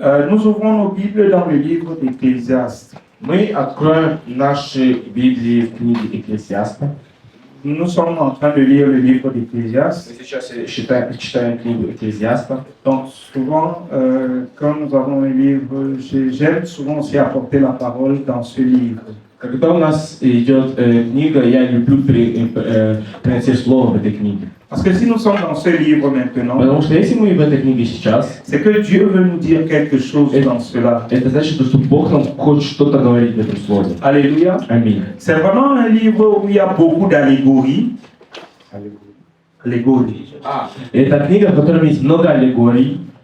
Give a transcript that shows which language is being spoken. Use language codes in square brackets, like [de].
[fr] Nous ouvrons nos Bibles dans le livre d'Ecclésiaste. [ru] Мы откроем наши Библии в книге Экклесиаста. [fr] Nous sommes en train de lire le livre d'Ecclésiaste. [ru] Мы сейчас читаем книгу Экклесиаста. [fr] Donc souvent, quand nous avons un livre, j'aime souvent aussi apporter la parole dans ce livre. [ru] Когда у нас идет книга, я люблю приносить слово в этой книге. [fr] Parce que si nous sommes dans ce livre maintenant, [ru] Потому что если мы в этой книге сейчас, [fr] c'est que Dieu veut nous dire quelque chose dans cela. [ru] это значит, что Бог нам хочет что-то говорить в этом слове. [fr] Alléluia. [ru] Аминь. [fr] C'est vraiment un livre où il y a beaucoup d'allégories. Allégories. [ru] Это книга, в которой есть много аллегорий.